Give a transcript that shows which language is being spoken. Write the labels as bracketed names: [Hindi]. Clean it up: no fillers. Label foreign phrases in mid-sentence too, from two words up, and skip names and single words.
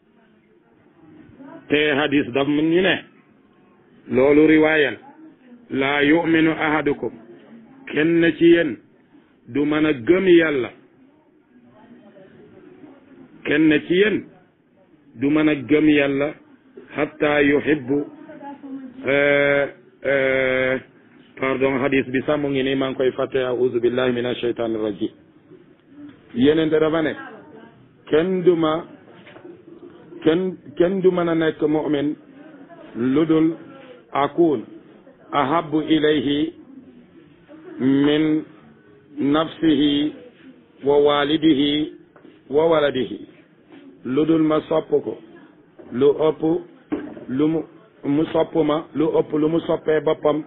[Wolof] te hadis daf ñu ne loolu riwaayal [Arabic] لا يؤمن أحدكم [Wolof] kenn ci yéen du mën a gëm yàlla kenn ci yéen du mën a gëm yàlla [Arabic] حتى يحب [Wolof] pardon hadis bi sax mu ngi nii maa ngi koy fàtte [Arabic] أعوذ بالله من الشيطان الرجيم [Wolof] yenente dafa ne kenn du mën a nekk mu'min lu dul [Arabic] أكون أحب إليه من نفسه ووالده وولده [Wolof] lu dul ma sopp ko lu ëpp lu mu sopp ma lu ëpp lu mu soppee boppam